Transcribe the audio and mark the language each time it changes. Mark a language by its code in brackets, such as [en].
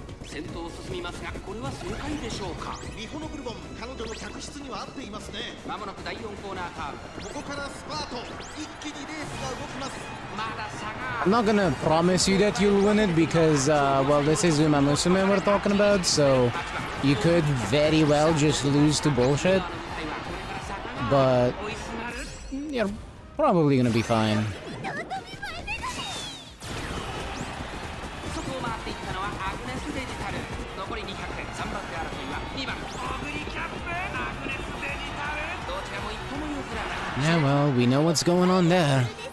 [ja] 先頭を進みますがこれは正解でしょうかミホノブルボン彼女の客室には合っていますねまもなく第4コーナーカーブここからスパート一気にレースが動きますまだ差が [en] I'm not gonna promise you that you'll win it because, well, this is Umamusume we're talking about, so you could very well just lose to bullshit, but you're probably gonna be fine. [ja] 外を回っていったのはアグネスデジタル残り200 3番手争いは2番オグリキャップアグネスデジタルどちらも一歩も譲らない [en] Yeah, well, we know what's going on there.